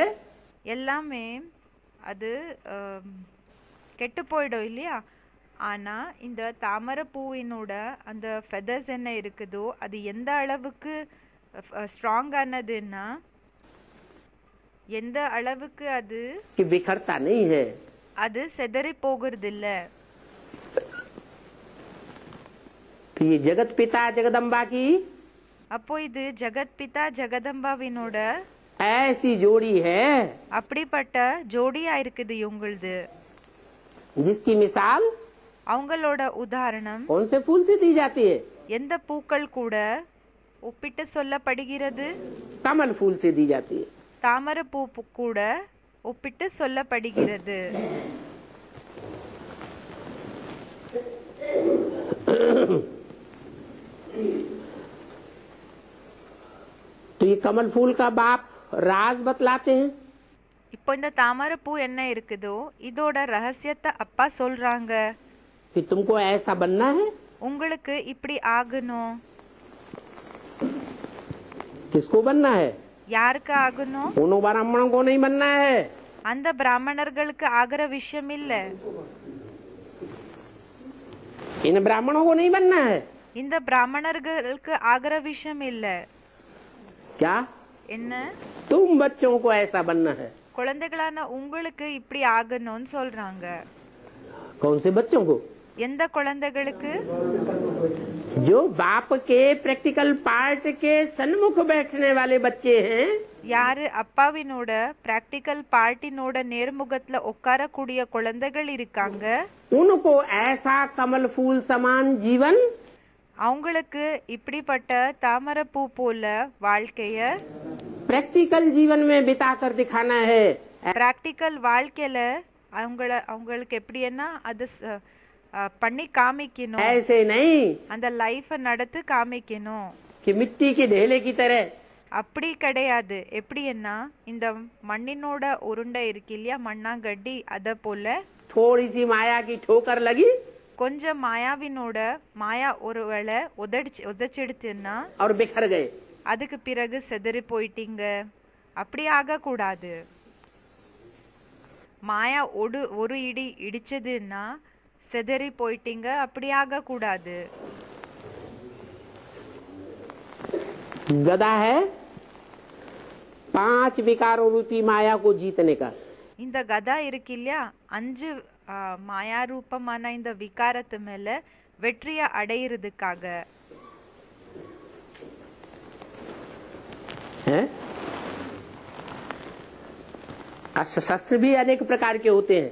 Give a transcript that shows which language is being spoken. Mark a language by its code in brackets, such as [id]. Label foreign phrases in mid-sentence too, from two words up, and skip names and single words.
[ta] எல்லாமே அது கெட்டு போயிடும் இல்லையா. ஆனா இந்த தாமரை பூவினோட அந்த ஃபெதர்ஸ் என்ன இருக்குதோ அது எந்த அளவுக்கு ஸ்ட்ராங் ஆனதுன்னா, எந்த அளவுக்கு அது [hi] कि बिखरता नहीं है। [ta] அது செதறி போகிறது இல்ல. [hi] तो ये जगत पिता जगदम्बा की [ta] அப்போ இது ஜெகத் பிதா ஜெகதம்பாவினோட [hi] ऐसी जोड़ी है [ta] அப்படிப்பட்ட ஜோடியா இருக்குது இவங்களது. [hi] जिसकी मिसाल [ta] அவங்களோட உதாரணம் [hi] कौन से फूल से दी जाती है? [ta] எந்த பூக்கள் கூட ஒப்பிட்டு சொல்லப்படுகிறது? [hi] कमल फूल से दी जाती है। [ta] தாமரை பூ கூட ஒப்பிட்டு சொல்லப்படுகிறது. [hi] तो ये कमल फूल का बाप राज बतलाते हैं। [ta] இப்போ இந்த தாமரை பூ என்ன இருக்குதோ இதோட ரகசியத்தை அப்பா சொல்றாங்க. [hi] कि तुमको ऐसा बनना है। [ta] உங்களுக்கு இப்படி ஆகணும். [hi] किसको बनना है? [ta] யாருக்கு ஆகணும்? [hi] उन ब्राह्मणों को नहीं बनना है। [ta] அந்த பிராமணர்களுக்கு ஆகிற விஷயம் இல்ல. [hi] इन ब्राह्मणों को नहीं बनना है। [ta] இந்த பிராமணர்களுக்கு ஆகிற விஷயம் இல்ல. [hi] क्या? [ta] என்ன? [hi] तुम बच्चों को ऐसा बनना है। [ta] குழந்தைகளான உங்களுக்கு இப்படி ஆகணும்னு சொல்றாங்க. [hi] कौन से बच्चों को? [ta] எந்த குழந்தைகளுக்கு? [hi] जो बाप के [en] practical part [hi] के सन्मुख बैठने वाले बच्चे हैं। [ta] யாரு அப்பாவினோட [en] practical partinoda [ta] நேர்முகத்துல உட்காரக்கூடிய குழந்தைகள் இருக்காங்க. [hi] उनको ऐसा कमल फूल समान जीवन [ta] அவங்களுக்கு இப்படிப்பட்ட தாமரை பூ போல வாழ்க்கைய [hi] प्रैक्टिकल जीवन में बिता कर दिखाना है। [ta] பிராக்டிக்கல் வாழ்க்கையில அவங்களுக்கு எப்படின்னா அது பண்ணி காமிக்கணும். [hi] ऐसे नहीं [ta] அந்த லைஃப நடத்து காமிக்கணும். [hi] कि मिट्टी के ढेले की तरह। [ta] அப்படி கிடையாது. எப்படின்னா இந்த மண்ணினோட உருண்டை இருக்கு இல்லையா, மண்ணாங்கட்டி, அத போல [hi] थोड़ी सी माया की ठोकर लगी [ta] கொஞ்சம் மாயாவினோட மாயா ஒருவேளை உதச்சிடுச்சுன்னா [hi] और बिखर गए। [ta] அதுக்கு பிறகு செதறி போயிட்டீங்க. அப்படி ஆக கூடாது. மாயா ஒரு இடி இடிச்சதுன்னா செதறி போயிட்டீங்க. அப்படி ஆக கூடாது. [hi] गदा है 5 विकारों रूपी माया को जीतने का। [ta] இந்த கதா இருக்கு இல்லையா, 5 மாயா ரூபமான இந்த விகாரத்து மேல வெற்றியை அடையிறதுக்காக. [hi] अस्त्र शस्त्र भी अनेक प्रकार के होते हैं।